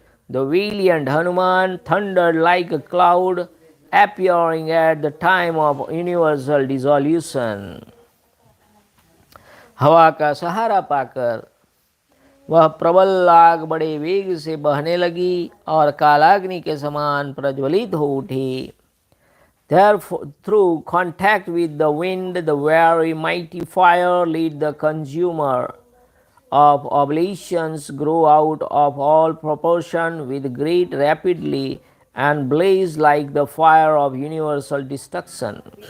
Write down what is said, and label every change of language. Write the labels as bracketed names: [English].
[English] The valiant Hanuman thundered like a cloud, appearing at the time of universal dissolution. [Hindi] हवा का सहारा पाकर वह प्रबल आग बड़े वेग से बहने लगी और कालाग्नि के समान प्रज्वलित हो उठी. [English] Therefore, through contact with the wind, the very mighty fire let the consumer of oblations grow out of all proportion with great rapidly and blaze like the fire of universal destruction.